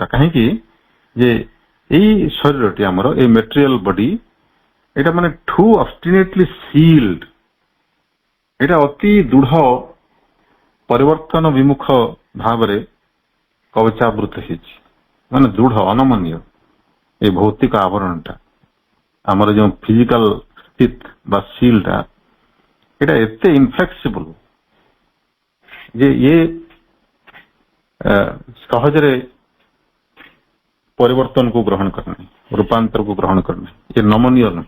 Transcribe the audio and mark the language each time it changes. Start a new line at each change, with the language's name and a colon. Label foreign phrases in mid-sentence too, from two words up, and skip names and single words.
Odia: କାହିଁକି ଯେ ଏଇ ଶରୀରଟି ଆମର, ଏଇ
English: material body,
Odia: ଏଇଟା ମାନେ
English: too obstinately sealed,
Odia: ଏଇଟା ଅତି ଦୃଢ ପରିବର୍ତ୍ତନ ବିମୁଖ ଭାବରେ କବଚାବୃତ ହେଇଛି, ମାନେ ଦୃଢ ଅନମନୀୟ। ଏଇ ଭୌତିକ ଆବରଣଟା, ଆମର ଯେଉଁ ଫିଜିକାଲ ସ୍ଥିତ ବା ସିଲ୍ଡଟା, এটা ଏତେ ଇନଫ୍ଲେକ୍ସିବଲ ଯେ ଇଏ ସହଜରେ ପରିବର୍ତ୍ତନକୁ ଗ୍ରହଣ କରେ ନାହିଁ, ରୂପାନ୍ତରକୁ ଗ୍ରହଣ କରେ ନାହିଁ, ଇଏ ନମନୀୟ ନୁହେଁ।